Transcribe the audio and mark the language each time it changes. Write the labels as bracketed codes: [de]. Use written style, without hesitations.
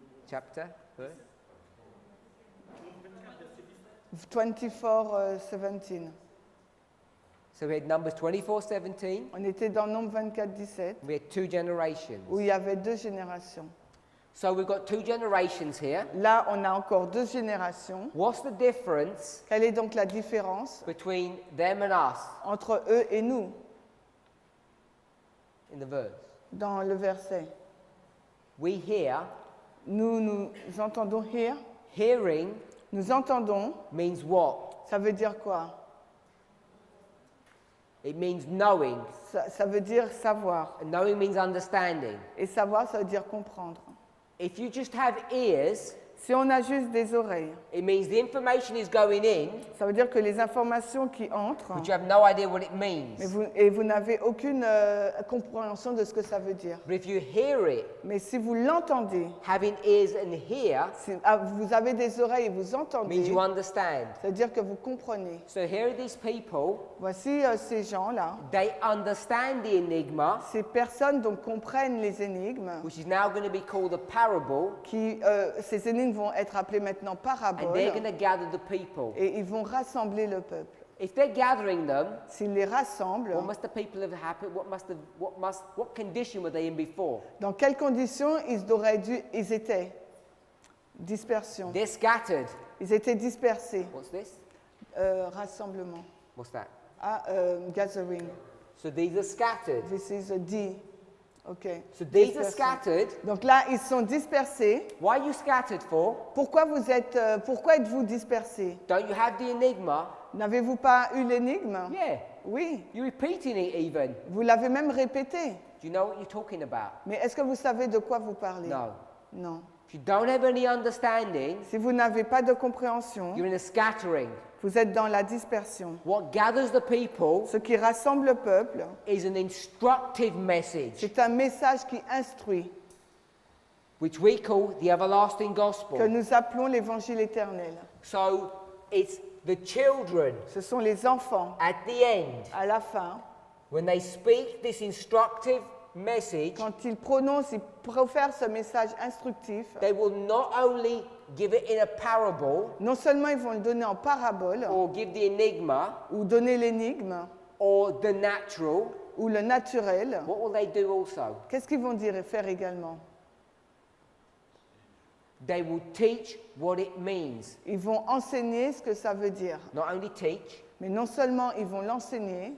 [en] Chapter? Verse? 24:17. So we had Numbers 24:17. [fr] On était dans Nombre 24:17 [en] We had 2 generations. [fr] où il y avait 2 générations. [en] So we've got 2 generations here. [fr] Là, on a encore 2 générations. [en] What's the difference [fr] Quelle est donc la différence [en] between them and us [fr] entre eux et nous [en] in the verse? [fr] dans le verset? [en] We hear. [fr] Nous entendons hear. [en] Hearing [fr] Nous entendons. [en] means what? [fr] Ça veut dire quoi? [en] It means knowing. [fr] Ça veut dire savoir. [en] And knowing means understanding. [fr] Et savoir, ça veut dire comprendre. [en] If you just have ears, [fr] Si on a juste des oreilles, [en] it means the information is going in, [fr] ça veut dire que les informations qui entrent, [en] but you have no idea what it means. [fr] mais vous n'avez aucune compréhension de ce que ça veut dire. [en] But if you hear it, [fr] Mais si vous l'entendez, [en] having ears and hear [fr] vous avez des oreilles et vous [en] means [fr] entendez, [en] you understand. [fr] ça veut dire que vous comprenez. [en] So here are these people, [fr] Voici ces gens-là, [en] they understand the enigma, [fr] ces personnes donc comprennent les énigmes, [en] which is now going to be called a parable, [fr] qui, ces énigmes vont être appelées maintenant [en] and [fr] paraboles, [en] they're going to gather the people. [fr] et ils vont rassembler le peuple. [en] If they're gathering them, [fr] S'ils les rassemblent, [en] what must the people have happened? What condition were they in before? [fr] dans quelles conditions ils étaient? [en] Dispersion. They're scattered. [fr] Ils étaient dispersés. [en] What's this? [fr] Rassemblement. [en] What's that? Gathering. So these are scattered. This is a D. OK. So these are Dispersion. scattered. [fr] Donc là, ils sont dispersés. [en] Why are you scattered for? [fr] Pourquoi êtes-vous dispersés? [en] Don't you have the enigma? [fr] N'avez-vous pas eu l'énigme? [en] Yeah. [fr] Oui. [en] You're repeating it even. [fr] Vous l'avez même répété. [en] Do you know what you're talking about? [fr] Mais est-ce que vous savez de quoi vous parlez? [en] No. [fr] Non. [en] If you don't have any understanding, [fr] si vous n'avez pas de compréhension, [en] you're in a scattering. [fr] vous êtes dans la dispersion. [en] What gathers the people [fr] Ce qui rassemble le peuple, [en] is an instructive message, [fr] c'est un message qui instruit, [en] which we call the everlasting [fr] que [en] gospel. [fr] nous appelons l'évangile éternel. [en] So it's the children [fr] Ce sont les enfants, [en] at the end, [fr] à la fin, [en] when they speak this instructive message, [fr] quand ils prononcent, ils profèrent ce message instructif, [en] they will not only give it in a parable [fr] non seulement ils vont le donner en parabole, [en] or give the enigma [fr] ou donner l'énigme, [en] or the natural. [fr] ou le naturel, [en] What will they do also? [fr] qu'est-ce qu'ils vont dire et faire également? [en] They will teach what it means. [fr] Ils vont enseigner ce que ça veut dire. [en] Not only teach, [fr] Mais non seulement ils vont l'enseigner,